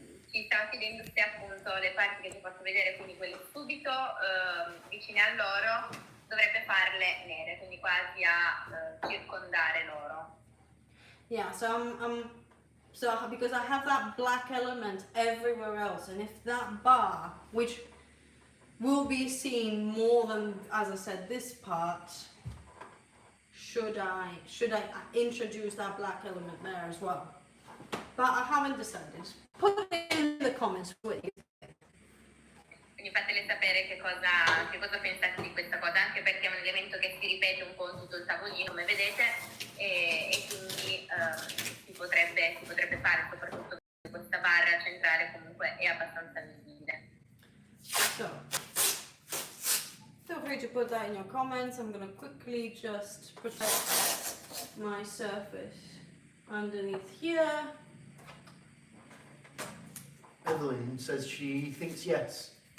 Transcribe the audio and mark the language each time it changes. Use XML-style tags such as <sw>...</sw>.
<it>Ci stava chiedendo se appunto le parti che ti posso vedere, quindi quelle subito vicine all'oro, dovrebbe farle nere, quindi quasi a circondare l'oro.</it> <en>Yeah, so because I have that black element everywhere else, and if that bar, which will be seen more than, as I said, this part, should I introduce that black element there as well? But I haven't decided. Put it in the comments what you think.</en> <it>Quindi fatele sapere che cosa pensate di questa cosa, anche perché è un elemento che si ripete un po' in tutto il tavolino, come vedete, e quindi si potrebbe fare, soprattutto questa barra centrale comunque è abbastanza visibile.</it> <en>So, feel free to put that in your comments. I'm going to quickly just protect my surface underneath here. Evelyn says she thinks yes.</en>